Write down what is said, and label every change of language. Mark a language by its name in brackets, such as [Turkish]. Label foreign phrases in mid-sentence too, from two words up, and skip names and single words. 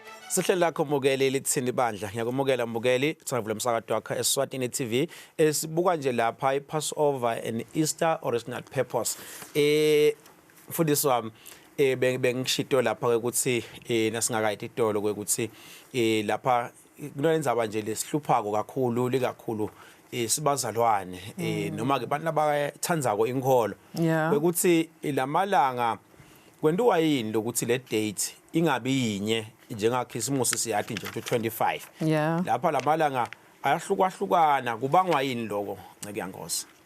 [Swati] Sihlelo lakho Mbukeli lithini bandla. Ngiyakumukela Mbukeli, sivula umsakazo wakho eSwatini TV. Sibuka nje lapha [English] iPassover and Easter original purpose. [Swati] Mfundisi wami bengishito lapha ukuthi nasingakayithi itolo ukuthi lapha kunolenzaba nje lesihluphako kakhulu likakhulu sibazalwane noma ke abantu abathandzako inkolo ukuthi lamalanga kwenziwa yini lokuthi le date ingabi yinye njengaKhisimusi siyathi nje 25 lapha lamalanga ayahlukahlukana kubangwa yini lokho ngekuyangoza